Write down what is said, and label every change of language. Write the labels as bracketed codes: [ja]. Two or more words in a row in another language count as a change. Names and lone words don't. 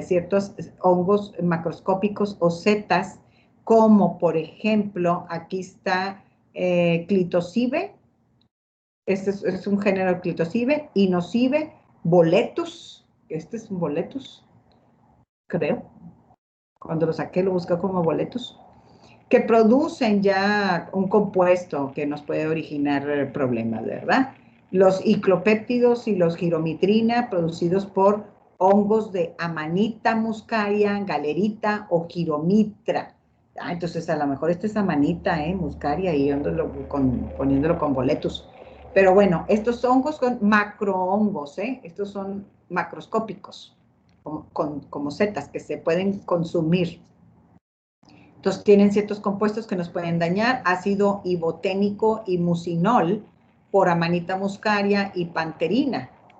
[es] ciertos hongos macroscópicos o setas, como por ejemplo, aquí está Clitocibe, este es un género Clitocibe, Inocibe, Boletus, este es un Boletus, creo, cuando lo saqué lo busqué como Boletus, que producen ya un compuesto que nos puede originar problemas, ¿verdad? Los hiclopéptidos y los giromitrina producidos por hongos de Amanita muscaria, galerita o giromitra. Entonces a lo mejor este es Amanita, muscaria, y poniéndolo con boletus. Pero bueno, estos hongos son macrohongos, estos son macroscópicos, como setas que se pueden consumir. Entonces tienen ciertos compuestos que nos pueden dañar, ácido iboténico y mucinol por Amanita muscaria y panterina.